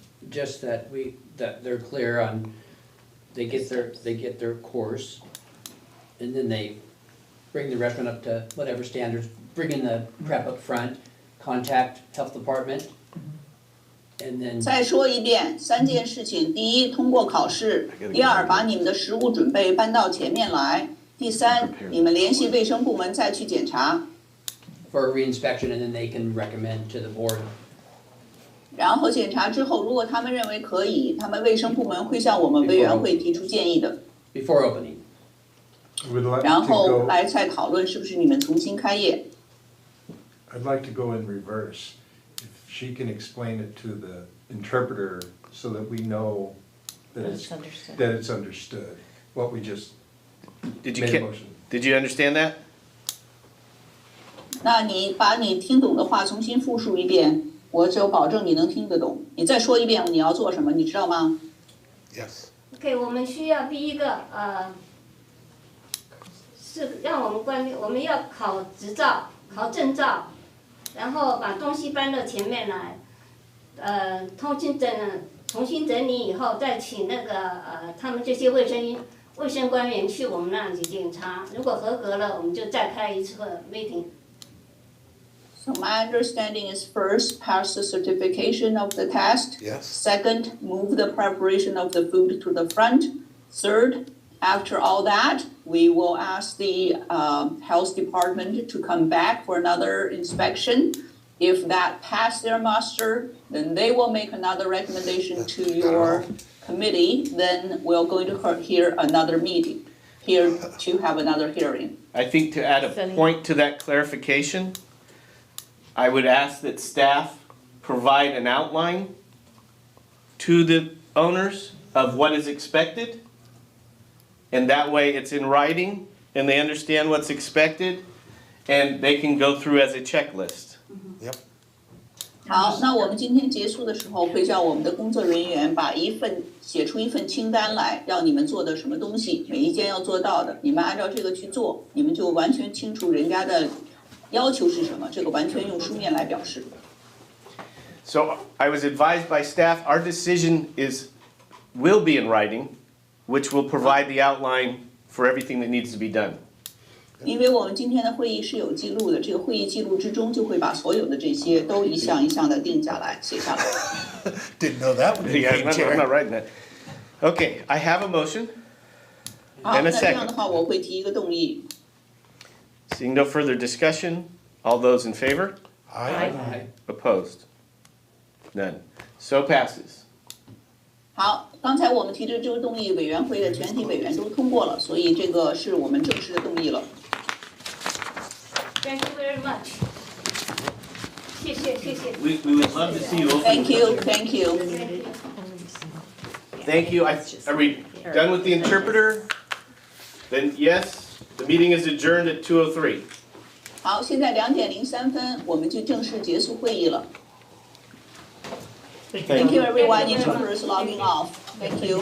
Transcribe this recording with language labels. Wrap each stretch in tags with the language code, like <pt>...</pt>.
<en>Just that they're clear on, they get their course, and then they bring the restaurant up to whatever standards, bring in the prep up front, contact health department, and then.</en> <zh>再说一遍，3件事情：第一，通过考试；第二，把你们的食物准备搬到前面来；第三，你们联系卫生部门再去检查。</zh> <en>For a reinspection, and then they can recommend to the board.</en> <zh>然后检查之后，如果他们认为可以，他们卫生部门会向我们委员会提出建议的。</zh> <en>Before opening.</en> <zh>然后来再讨论是不是你们重新开业。</zh> <en>I'd like to go in reverse. If she can explain it to the interpreter so that we know that it's understood, what we just Did made a motion. Did you understand that?</en> <zh>那你把你听懂的话重新复述一遍。我只有保证你能听得懂。你再说一遍你要做什么，你知道吗</zh> <en>？Yes.</en> <zh>OK， 我们需要第一个是让我们要考执照、考证照，然后把东西搬到前面来，重新整理以后，再请那个他们这些卫生官员去我们那里检查，如果合格了，我们就再开一次meeting。</zh> <en>So my understanding is first, pass the certification of the test. Yes. Second, move the preparation of the food to the front. Third, after all that, we will ask the health department to come back for another inspection. If that passed their muster, then they will make another recommendation to your committee. Then we're going to hear another meeting, here to have another hearing. I think to add a point to that clarification, I would ask that staff provide an outline to the owners of what is expected. And that way it's in writing and they understand what's expected and they can go through as a checklist. Yep.</en> <zh>好，那我们今天结束的时候会叫我们的工作人员写出一份清单来，让你们做的什么东西，每一件要做到的，你们按照这个去做，你们就完全清楚人家的要求是什么，这个完全用书面来表示。</zh> <en>So I was advised by staff, our decision will be in writing, which will provide the outline for everything that needs to be done.</en> <zh>因为我们今天的会议是有记录的，这个会议记录之中就会把所有的这些都一项一项的定下来、写下来。</zh> <en>Didn't know that would be Yeah, game chair. I'm not writing that. Okay, I have a motion</en> <zh>好，</zh> <en>and</en> <zh>那</zh> <en>a</en> <zh>这样的</zh> <en>second.</en> <zh>话我会提一个动议。</zh> <en>Seeing no further discussion, all those in favor? Aye. Opposed? None. So passes.</en> <zh>好，刚才我们提的这个动议，委员会的全体委员都通过了，所以这个是我们正式的动议了。</zh> <en>Thank you very much。</en> <zh>谢谢。</zh> <en>We would love to see you open. Thank you, thank you. Thank you. Are we done with the interpreter? Then yes, the meeting is adjourned at 2:03.</en> <zh>好，现在2:03，我们就正式结束会议了。</zh> <en>Thank you everyone. Interpreters logging off. Thank you.</en>